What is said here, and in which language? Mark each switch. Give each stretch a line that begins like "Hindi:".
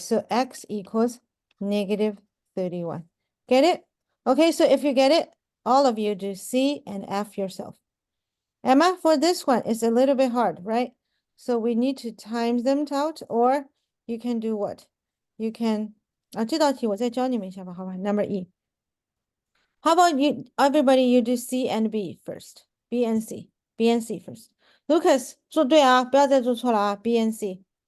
English: So x equals negative 31. Get it? Okay, so if you get it, all of you do C and F yourself. Emma, for this one, it's a little bit hard, right? So we need to times them out, or you can do what? You can,
Chinese: 这道题我再教你们一下吧，好吧?
English: Number E. How about you, everybody, you do C and B first. B and C. B and C first.
Chinese: Lucas, 做对啊，不要再做错了啊,
English: B and C.